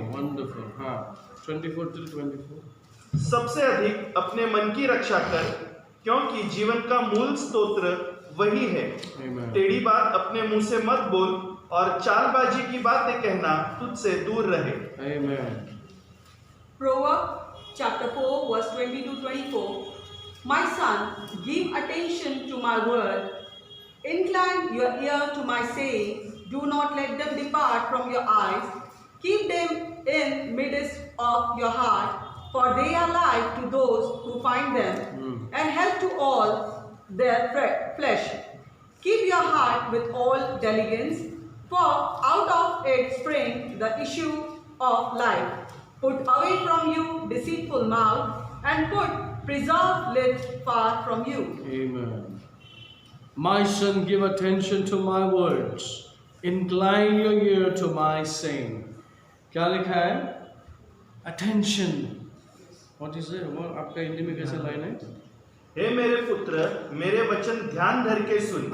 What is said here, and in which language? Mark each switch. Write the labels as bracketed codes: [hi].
[hi] Wonderful. हाँ, 24 सबसे अधिक अपने मन की रक्षा कर, क्योंकि जीवन का मूल स्तोत्र वही है। टेढ़ी बात अपने मुंह से मत बोल और चालबाजी की बातें कहना तुझसे दूर रहे। [en] Amen. Proverbs chapter 4 verse 20 to 24, my son, give attention to my word, incline your ear to my sayings, do not let them depart from your eyes, keep them in midst of your heart, for they are life to those who find them, and health to all their flesh. Keep your heart with all diligence, for out of it springs the issue of life. Put away from you deceitful mouth, and put preserved lips far from you. Amen. My son, give attention to my words. Incline your ear to my saying. [hi] क्या लिखा है? Attention. [en] What is it? [hi] वो आपका हिंदी में कैसे line है? हे मेरे पुत्र मेरे वचन ध्यान धर के सुन।